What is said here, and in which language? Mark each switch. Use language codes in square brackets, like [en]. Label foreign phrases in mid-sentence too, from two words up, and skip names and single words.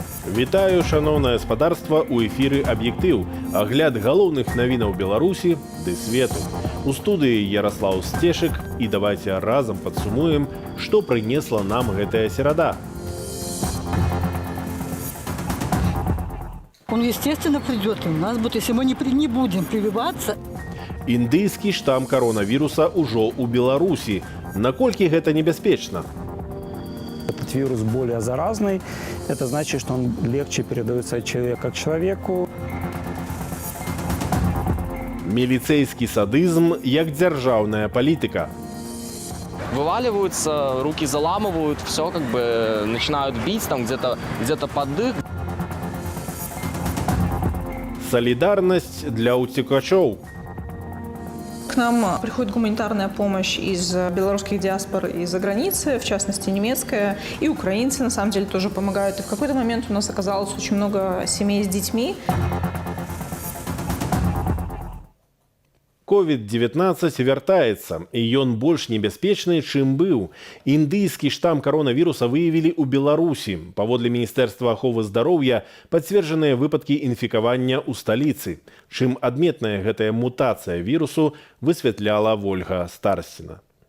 [be] Вітаю, шановне гаспадарства, у эфіры «Аб'ектыў». Агляд галоўных навінаў Беларусі ды свету. У студыі Ярослав Стешек, і давайте разам падсумуем, што прынесла нам гэтая серада. [ru] Он, естественно, придет у нас, если мы не будем прививаться. [be] Індыйскі штам коронавіруса ўжо ў Беларусі. Наколькі гэта небяспечна? [ru] Этот вирус более заразный. Это значит, что он легче передается от человека к человеку. [be] Міліцэйскі садызм як дзяржаўная палітыка. [ru] Вываливаются, руки заламывают, все как бы начинают бить там где-то под дых. [be] Солідарнасць для уцекачоў. [ru] К нам приходит гуманитарная помощь из белорусских диаспор из-за границы, в частности немецкая, и украинцы на самом деле тоже помогают. И в какой-то момент у нас оказалось очень много семей с детьми. [be] COVID-19 вяртаецца, і ён больш небяспечны, чым быў. Індыйскі штам коронавіруса выявілі ў Беларусі. Паводле Міністэрства аховы здароўя пацверджаныя выпадкі інфікавання ў сталіцы. Чым адметная гэтая мутацыя вірусу, высвятляла Ольга Старсціна.